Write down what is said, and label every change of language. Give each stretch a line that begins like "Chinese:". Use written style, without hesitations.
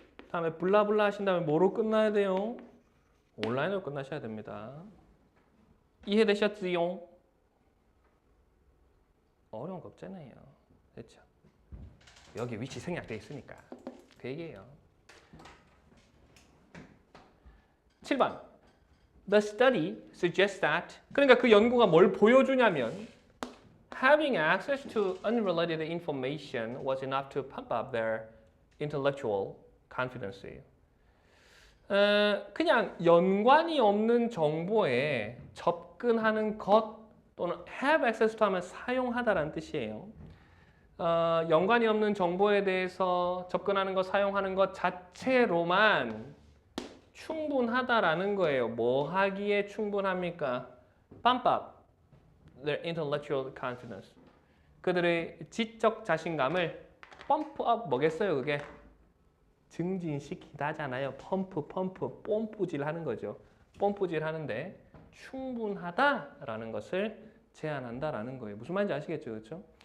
Korean: 다음에 블라블라 하신 다음에 뭐로 끝나야 돼요? 온라인으로 끝나셔야 됩니다. 이해되셨지요? 어려운 거 없잖아요. 됐죠? 여기 위치 생략돼 있으니까 그 얘기예요. 7번.
English: The study suggests that.
Korean: 그러니까 그 연구가 뭘 보여주냐면
English: having access to unrelated information was enough to pump up their intellectual confidence예요.
Korean: 그냥 연관이 없는 정보에 접근하는 것 또는
English: have access to
Korean: 하면 사용하다라는 뜻이에요. 연관이 없는 정보에 대해서 접근하는 것, 사용하는 것 자체로만 충분하다라는 거예요. 뭐 하기에 충분합니까?
English: pump up their intellectual confidence.
Korean: 그들의 지적 자신감을
English: pump up
Korean: 뭐겠어요, 그게? 증진시키다잖아요. 펌프, 뽐뿌질 하는 거죠. 뽐뿌질 하는데 충분하다라는 것을 제안한다라는 거예요. 무슨 말인지 아시겠죠? 그렇죠?